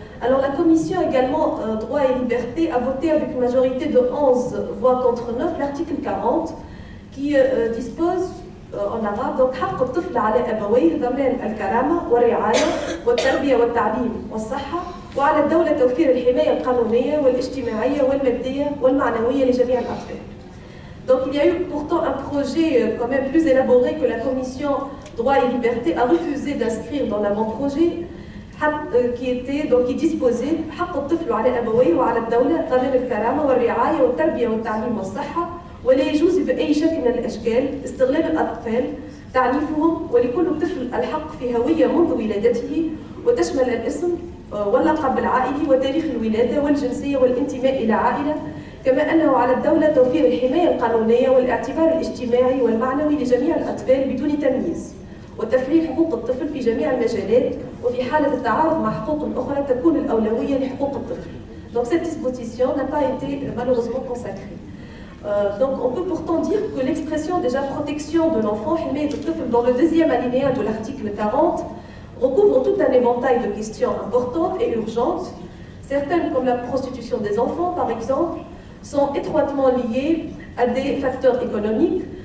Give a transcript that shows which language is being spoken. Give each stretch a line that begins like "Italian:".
French: Alors la commission également droit et liberté a voté avec une majorité de 11 voix contre 9 l'article 40 qui dispose en arabe donc
Arabic: حق الطفل على أبويه ضمان الكرامة والرعاية والتربية والتعليم والصحة وعلى الدولة توفير الحماية القانونية والاجتماعية والمادية والمعنوية لجميع الأطفال.
French: Donc il y a eu pourtant un projet quand même plus élaboré que la commission droit et liberté a refusé d'inscrire dans l'avant-projet qui disposait
Arabic: حق الطفل على أبويه وعلى الدولة ضمان الكرامة والرعاية والتربية والتعليم والصحة ولا يجوز بأي شكل من الأشكال استغلال الأطفال تعنيفهم ولكل طفل الحق في هوية منذ ولادته وتشمل الاسم واللقب العائلي وتاريخ الولادة والجنسية والانتماء إلى عائلة كما أنه على الدولة توفير الحماية القانونية والاعتبار الاجتماعي والمعنوي لجميع الأطفال بدون تمييز وتفعيل حقوق الطفل في جميع المجالات وفي حالة التعارض مع حقوق أخرى تكون الأولوية لحقوق الطفل.
French: Donc cette disposition n'a pas été malheureusement consacrée. Donc on peut pourtant dire que l'expression déjà protection de l'enfant, dans le deuxième alinéa de l'article 40, recouvre tout un éventail de questions importantes et urgentes. Certaines, comme la prostitution des enfants par exemple, sont étroitement liées à des facteurs économiques.